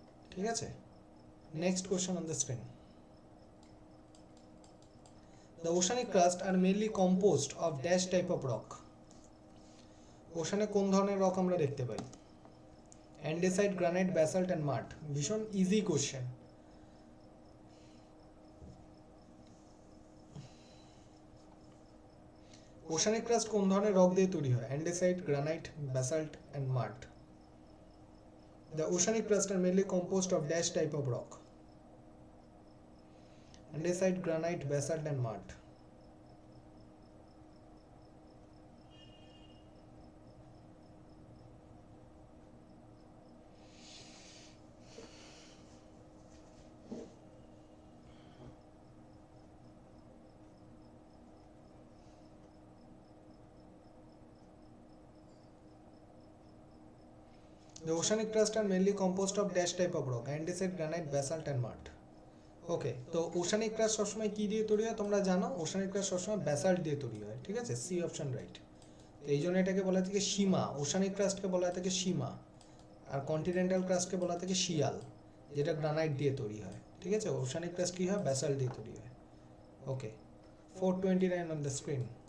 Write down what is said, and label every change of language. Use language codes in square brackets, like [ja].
[bn] ঠিক আছে, [en] Next question on the screen. The oceanic crust are mainly composed of dash type of rock. [bn] Oshane কোন ধরনের rock আমরা দেখতে পাই? [en] Andesite, granite, basalt and mud. ভীষণ easy question. [bn] ওশানিক ক্রাস্ট কোন ধরনের রক দিয়ে তৈরি হয়? [en] Andesite, granite, basalt and mud. The oceanic crust are mainly composed of dash type of rock. Andesite, granite, basalt and mud. The oceanic crust are mainly composed of dash type of rock: andesite, granite, basalt and mud. [bn] ওকে, তো oceanic crust সবসময় কি দিয়ে তৈরি হয় তোমরা জানো? Oceanic crust সবসময় basalt দিয়ে তৈরি হয়। ঠিক আছে, [en] C option right. [bn] তো এই জন্য এটাকে বলা থাকে সীমা। ওশানিক ক্রাস্টকে বলা থাকে সীমা, আর কন্টিনেন্টাল ক্রাস্টকে বলা থাকে শিয়াল, যেটা গ্রানাইট দিয়ে তৈরি হয়। ঠিক আছে, ওশানিক ক্রাস্ট কি হয়? ব্যাসাল্ট দিয়ে তৈরি হয়। ওকে, [en] 429 on the screen.